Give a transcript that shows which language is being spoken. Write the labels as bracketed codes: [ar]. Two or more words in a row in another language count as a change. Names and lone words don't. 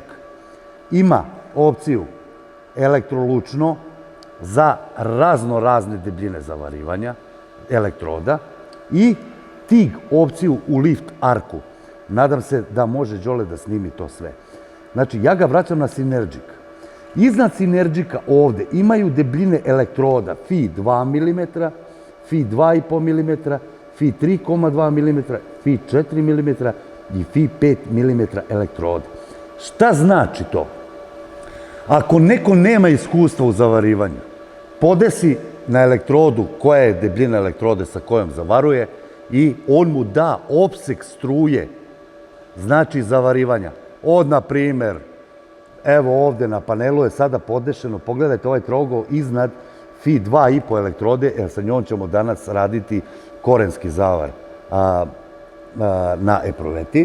[sr] Ima opciju elektrolučno za razne debljine zavarivanja elektroda i TIG opciju u lift arku. Nadam se da može Đole da snimi to sve. Znači, ja ga vraćam na Synergic. Iznad Synergica ovde imaju debljine elektroda Fi 2 mm, Fi 2,5 mm, Fi 3,2 mm, Fi 4 mm i Fi 5 mm elektroda. Šta znači to? Ako neko nema iskustva u zavarivanju, podesi na elektrodu koja je debljina elektrode sa kojom zavaruje i on mu da opseg struje, znači zavarivanja. Od, na primer, evo ovde na panelu je sada podešeno, pogledajte ovaj trougao iznad Fi 2,5 elektrode, jer sa njom ćemo danas raditi korenski zavar na epruveti.